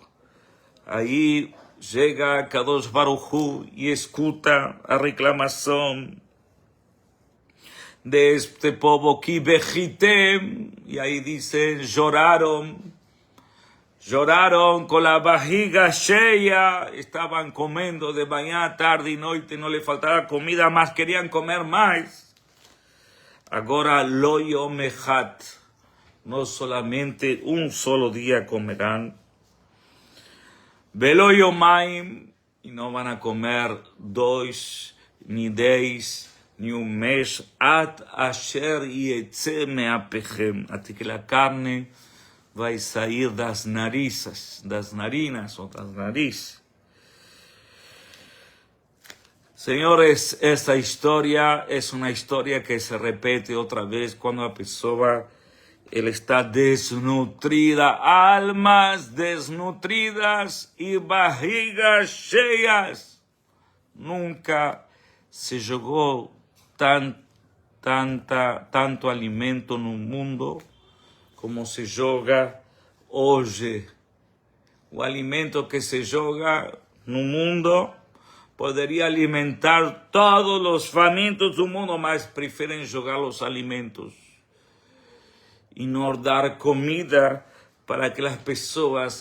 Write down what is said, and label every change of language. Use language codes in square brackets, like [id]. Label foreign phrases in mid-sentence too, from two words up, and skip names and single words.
[pt] Aí chega Kadosh Baruch Hu e escuta a reclamação deste povo que bejitem, e aí dice, choraram com a barriga cheia, estavam comendo de manhã, tarde e noite, não lhe faltava comida, mas queriam comer mais. Agora, [he] לא יום אחד, [es] no solamente un solo día comerán, [he] ולא יומיים, [es] y no van a comer 2, ni 10, ni un mes, [he] עד אשר יצא מאפכם, [es] hasta que la carne va a salir [pt] das narinas [es] o das narices. Señores, esta historia es una historia que se repite otra vez cuando la persona está desnutrida, almas desnutridas y [pt] barrigas cheias. Nunca se jogó tanto alimento no mundo como se joga hoje o alimento que se joga no mundo poderia alimentar todos os famintos do mundo, mas preferem jogar os alimentos e não dar comida para aquelas pessoas.